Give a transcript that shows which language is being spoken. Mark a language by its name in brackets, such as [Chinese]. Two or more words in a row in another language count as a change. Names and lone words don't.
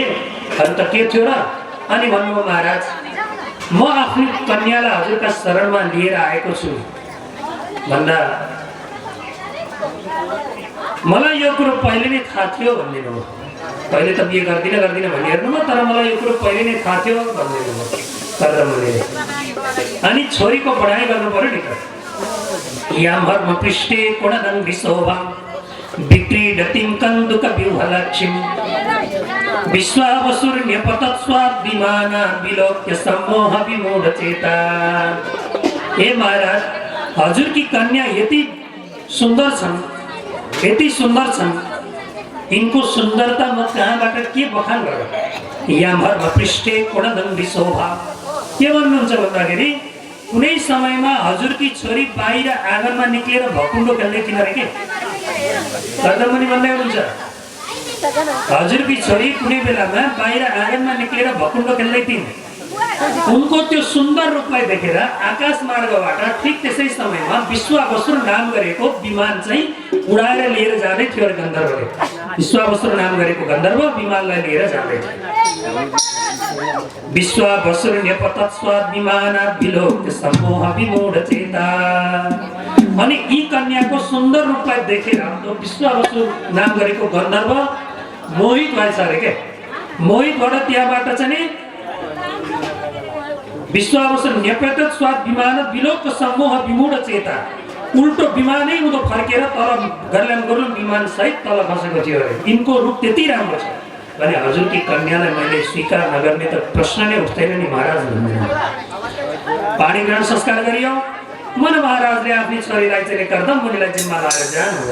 [Nepali] अन्त के थियो र, अनि भन्नुभयो महाराज म आफ्नो कन्यालाई हजुरका शरणमा लिएर आएको छु भन्दा मलाई यो कुरो पहिले नै थाहा थियो भनिदिनु भयो। पहिले त बिहे गर्दिनँ भनी हेर्नुभयो, तर मलाई यो कुरो पहिले नै थाहा थियो भनिदिनु भयो कर्दम मुनिले। अनि छोरीको पढाइ गर्नु पर्यो नि त, [Sanskrit] यामर्म पृष्ठे कोणदं विशोभां विक्रीडतिं कन्दुकव्यूहलक्ष्मीं विश्वावसुर्न्यपतत्स्वाद्विमाना विलोक्य सम्मोह विमूढचेता। [Nepali] हे महाराज, हजुर की कन्या यति सुन्दर छन्, यति सुन्दर छन्, इनको सुन्दरता म कहाँबाट के बखान गरौँ। [Sanskrit] यामर्म पृष्ठे कोणदं विशोभां, [Nepali] के भन्नुहुन्छ भन्दाखेरि कुनै समयमा हजुरकी छोरी बाहिर आँगनमा निक्लेर भकुण्डो खेल्दै थिइन अरे के कर्दममुनि भन्दै हुनुहुन्छ। हजुरकी छोरी कुनै बेलामा बाहिर आँगनमा निक्लेर भकुण्डो खेल्दै थिइन्। उनको त्यो सुन्दर रूपलाई देखेर आकाश मार्गबाट ठिक त्यसै समयमा विश्वावसुर नाम गरेको विमान चाहिँ उडाएर लिएर जाँदै थियो अरे गन्धर्वले। विश्वावसुर नाम गरेको गन्धर्व विमानलाई लिएर जाँदै थियो। [Sanskrit] विश्वावसुर न्यपतत्स्वाद् विमाना विलोक्य सम्मोह विमूढचेता। [Nepali] अनि यी कन्याको सुन्दर रूपलाई देखेर विश्वावसुर नाम गरेको गन्धर्व मोहित भएछ अरे के। मोहितबाट त्यहाँबाट चाहिँ [Sanskrit] विश्वावसुर न्यपतत्स्वाद् विमाना विलोक्य सम्मोह विमूढचेता, [Nepali] उल्टो विमानै उदो फर्केर तल गर्ल्याम गर्लुम विमान सहित तल खसेको थियो अरे। यिनको रूप त्यति राम्रो छ भने हजुरकी कन्यालाई मैले स्वीकार नगर्ने त प्रश्न नै उठ्दैन नि महाराज। पानी ग्रहण संस्कार गरियो। मन महाराजले आफ्नी छोरीलाई चाहिँ कर्दममुनिलाई जिम्मा लगाएर जानुभयो।